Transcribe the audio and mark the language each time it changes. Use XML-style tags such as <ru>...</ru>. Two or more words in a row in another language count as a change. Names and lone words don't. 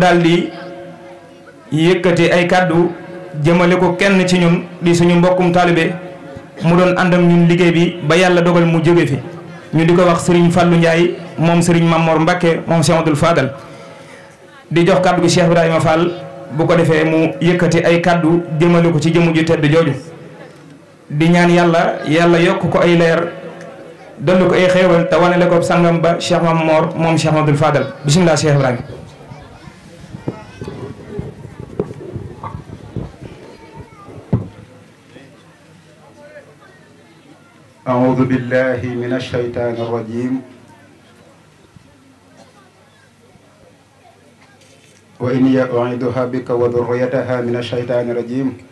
<wo>daldi yëkkati ay kàddu jëmale ko kenn ci ñun di suñu mbokkum taalibe mu doon àndam ñun liggéey bi ba yàlla dogal mu jóge fi ñu di ko wax Serigne Fallou Ndiaye moom Serigne Mamor Mbacke moom Cheikh Mouhamadul Fadal di jox kàddu gi Cheikh Ibrahima Fall bu ko defee mu yëkkati ay kàddu jëmale ko ci jëmu ju tedd jooju di ñaan yàlla yokk ko ay leer dolli ko ay xéewal te wanele ko sangam ba Cheikh Mamor moom Cheikh Mouhamadul Fadal bismillah Cheikh Ibrahima.</wo> <ar>أعوذ بالله من الشيطان الرجيم وإني أعيذها بك وذريتها من الشيطان الرجيم</ar>